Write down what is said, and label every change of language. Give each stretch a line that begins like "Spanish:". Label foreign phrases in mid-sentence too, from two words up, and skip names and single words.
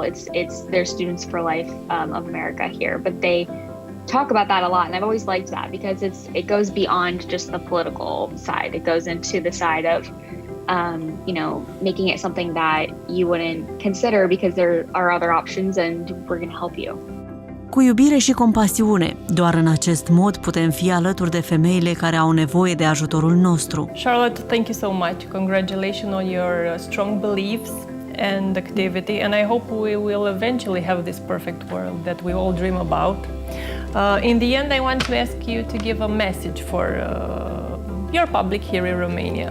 English: It's their Students for Life of America here, but they talk about that a lot, and I've always liked that because it goes beyond just the political side. It goes into the side of making it something that you wouldn't consider because there are other options and we're going to help you.
Romanian: Cu iubire și compasiune, doar în acest mod putem fi alături de femeile care au nevoie de ajutorul nostru.
English: Charlotte, thank you so much. Congratulations on your strong beliefs and activity, and I hope we will eventually have this perfect world that we all dream about. In the end, I want to ask you to give a message for your public here in Romania.